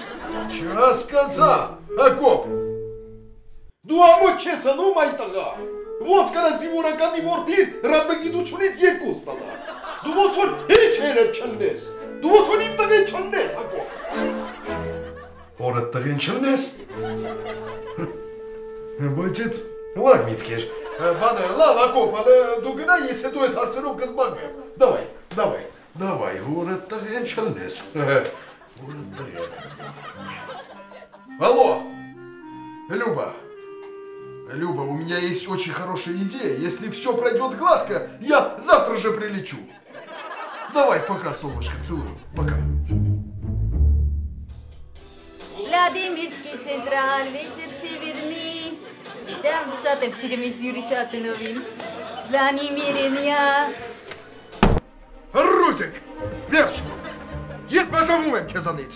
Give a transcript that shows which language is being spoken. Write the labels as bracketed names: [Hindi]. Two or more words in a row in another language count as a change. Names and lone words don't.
[Armenian] Չհասկացա, Հակոբ, դու ամոթ չես անում այդ տղա, ոնց կարա զինվորականի որդին ռազմագիտությունից 2 ստանա, դու ոնց որ հեչ հերդ չլնես, դու ոնց որ իմ տղեն չլնես, Հակոբ։ Հորդ տղեն չլնես, բայց էդ լավ միտք էր, բանը լավ Հակոբ, դու գնա, ես հետո այդ հարցերով կզբաղվեմ, давай, հորդ տղեն չլնես, հորդ տղեն։ [Russian] Алло, Люба, у меня есть очень хорошая идея. Если все пройдет гладко, я завтра же прилечу. Давай, пока, солнышко, целую. Пока. [Armenian] Վլադիմիրսկի ցենտրալ, վեճեր սևերնի, դեմ շատ եմ սիրում ես Յուրի Շատունովին, Զլանի Միրենյա։ Ռուզիկ, վերջ, ես բաժանվում եմ քեզանից։